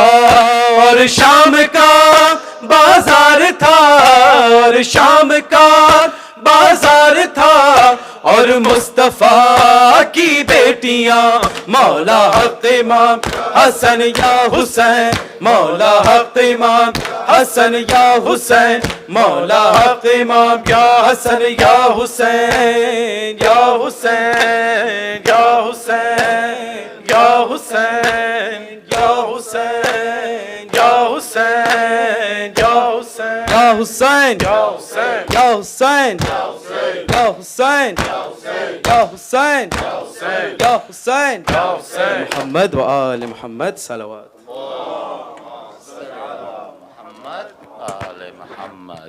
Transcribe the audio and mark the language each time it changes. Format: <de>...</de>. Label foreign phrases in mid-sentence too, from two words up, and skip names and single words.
<ur>اور شام کا بازار تھا، اور شام کا بازار تھا. اور مصطفیٰ کی بیٹیاں مولا حق امام حسن یا حسین، مولا حق امام حسن یا حسین، مولا حق امام یا حسن یا حسین یا حسین یا حسین یا حسین یا حسین یا حسین یا حسین یا حسین یا حسین یا حسین یا حسین یا حسین یا حسین محمد و آل محمد صلوات. محمد آل محمد.</ur>